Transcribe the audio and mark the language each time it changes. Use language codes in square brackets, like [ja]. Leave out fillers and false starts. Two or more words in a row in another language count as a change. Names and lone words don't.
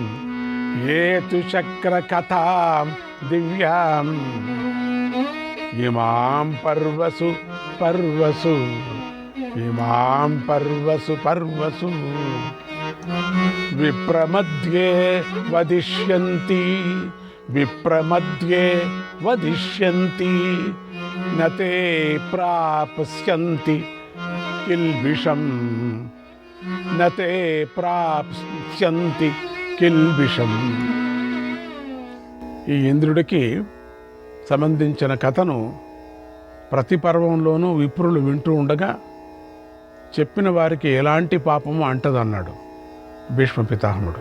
[sa] इमां पर्वसु विप्रमध्ये वदिष्यन्ति न ते प्राप्स्यन्ति किल्बिषम् [te] ఈ ఇంద్రుడికి సంబంధించిన కథను ప్రతి పర్వంలోనూ విప్రులు వింటూ ఉండగా చెప్పిన వారికి ఎలాంటి పాపము అంటదన్నాడు భీష్మ పితామహుడు.